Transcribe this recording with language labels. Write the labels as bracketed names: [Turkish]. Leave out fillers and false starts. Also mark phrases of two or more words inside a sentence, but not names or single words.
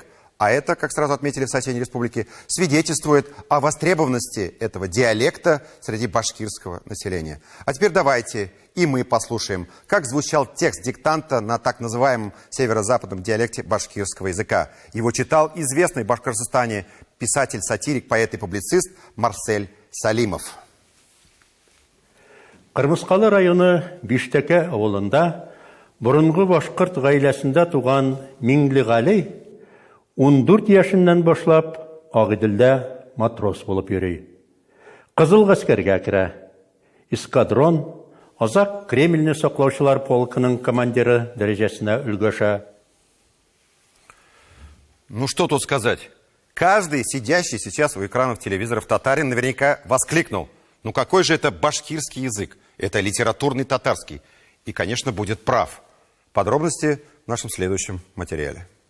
[Russian] А это, как сразу отметили в соседней республике, свидетельствует о востребованности этого диалекта среди башкирского населения. А теперь давайте и мы послушаем, как звучал текст диктанта на так называемом северо-западном диалекте башкирского языка. Его читал известный в Башкортостане писатель, сатирик, поэт и публицист Марсель Салимов. [Tatar] Кырмыскалы районы Биштеке авылында бұрынғы башкорт гаиләсендә туган Миңлегали 14 яшеннән башлап Агыйделдә матрос булып йөри. Кызыл гаскәргә керә. Эскадрон, Азак Кремльне саклаучылар полкының командиры дәрәҗәсенә өлгәшә. [Russian] Ну что тут сказать? Каждый, сидящий сейчас у экранов телевизоров татарин, наверняка воскликнул: ну какой же это башкирский язык? Это литературный татарский. И, конечно, будет прав. Подробности в нашем следующем материале.